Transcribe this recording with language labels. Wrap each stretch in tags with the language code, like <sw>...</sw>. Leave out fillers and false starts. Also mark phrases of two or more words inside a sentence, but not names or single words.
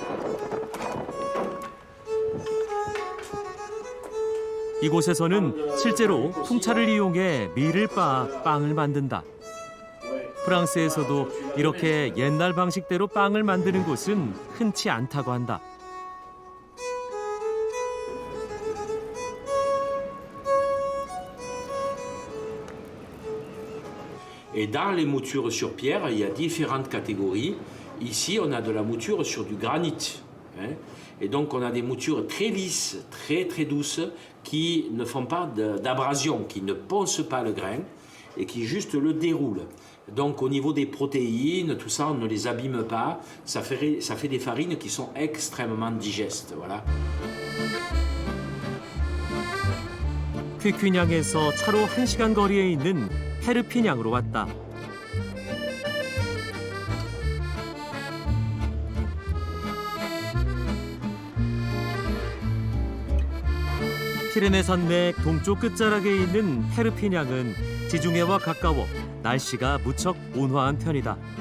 <ko>이곳에서는 실제로 풍차를 이용해 밀을 빻아 빵을 만든다. 프랑스에서도 이렇게 옛날 방식대로 빵을 만드는 곳은 흔치 않다고 한다.</ko> <fr>Et dans les moutures sur pierre, il y a différentes catégories. Ici, on a de la mouture sur du granit. Et donc, on a des moutures très lisses, très très douces, qui ne font pas d'abrasion, qui ne poncent pas le grain et qui juste le déroulent. Donc, au niveau des protéines, tout ça, on ne les abîme pas. Ça fait des farines qui sont extrêmement digestes. Voilà.</fr> <ko>퀴퀴냥에서 차로 1시간 거리에 있는 페르피냥으로 왔다. 피레네 산맥 동쪽 끝자락에 있는 페르피냥은 지중해와 가까워 날씨가 무척 온화한 편이다.</ko>